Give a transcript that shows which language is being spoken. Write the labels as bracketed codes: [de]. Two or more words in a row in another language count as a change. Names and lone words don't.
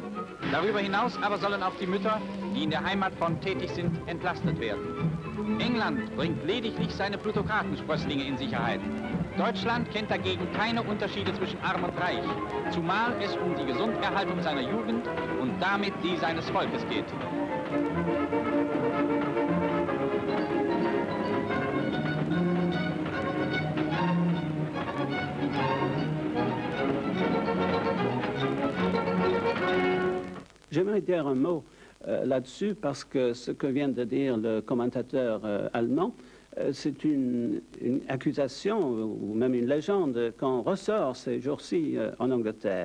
[de] Darüber hinaus aber sollen auch die Mütter, die in der Heimatfront tätig sind, entlastet werden. England bringt lediglich seine Plutokratensprösslinge in Sicherheit. Deutschland kennt dagegen keine Unterschiede zwischen Arm und Reich, zumal es um die Gesunderhaltung seiner Jugend und damit die seines Volkes geht. [fr] J'aimerais dire un mot là-dessus parce que ce que vient de dire le commentateur allemand, c'est une accusation ou même une légende qu'on ressort ces jours-ci en Angleterre.